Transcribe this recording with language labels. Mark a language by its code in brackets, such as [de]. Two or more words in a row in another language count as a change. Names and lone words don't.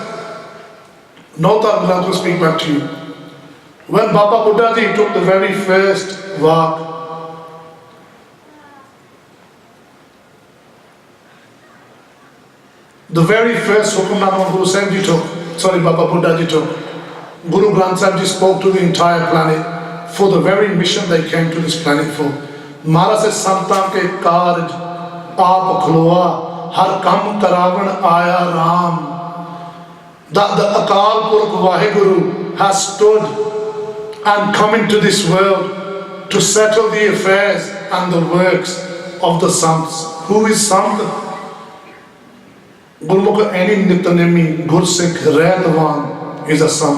[en] No [pa] ਧਰਮ ਗ੍ਰੰਥ [en] will speak back to you. When Baba Buddha Ji took the very first Vaak, the very first Hukamnama Guru Sahib Ji took, Baba Buddha Ji took, Guru Granth Sahib Ji spoke to the entire planet for the very mission they came to this planet for. Maharaj says, [pa] ਸੰਤਨ ਕੇ ਕਾਰਜ ਆਪ ਖਲੋਆ, ਹਰਿ ਕੰਮ ਕਰਾਵਣ ਆਇਆ ਰਾਮ. [en] That the Akal Purukh Waheguru has stood and come into this world to settle the affairs and the works of the Sants. Who is Sant? Gurmukh any Nitanemi, Gursikh, Redwan is a Sant.